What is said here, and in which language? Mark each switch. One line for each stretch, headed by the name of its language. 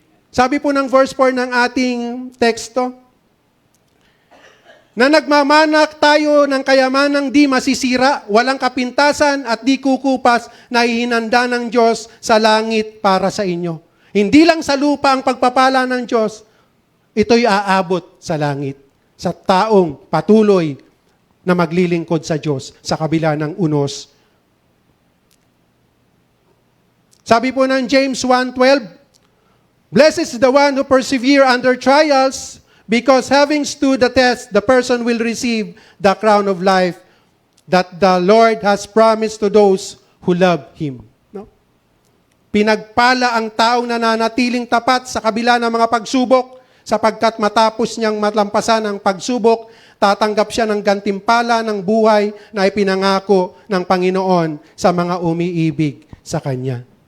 Filipino: Sabi po ng verse 4 ng ating teksto, na nagmamanak tayo ng kayamanang di masisira, walang kapintasan at di kukupas na ihinanda ng Diyos sa langit para sa inyo. Hindi lang sa lupa ang pagpapala ng Diyos, ito'y aabot sa langit, sa taong patuloy na maglilingkod sa Diyos sa kabila ng unos. Sabi po ng
English: James 1:12, Blessed is the one who persevere under trials, because having stood the test, the person will receive the crown of life that the Lord has promised to those who love Him.
Filipino: No? Pinagpala ang taong nananatiling tapat sa kabila ng mga pagsubok, sapagkat matapos niyang matlampasan ang pagsubok, tatanggap siya ng gantimpala ng buhay na ipinangako ng Panginoon sa mga umiibig sa Kanya.